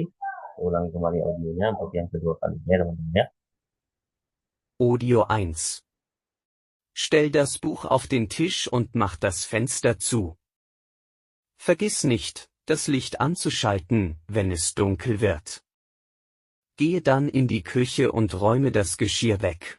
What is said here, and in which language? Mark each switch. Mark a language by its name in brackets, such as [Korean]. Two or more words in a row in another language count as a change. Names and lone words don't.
[Indonesian] Ulangi kembali audionya untuk yang kedua kalinya teman-teman ya. Audio 1. [German] Stell das Buch auf den Tisch und mach das Fenster zu. Vergiss nicht, das Licht anzuschalten, wenn es dunkel wird. Gehe dann in die Küche und räume das Geschirr weg.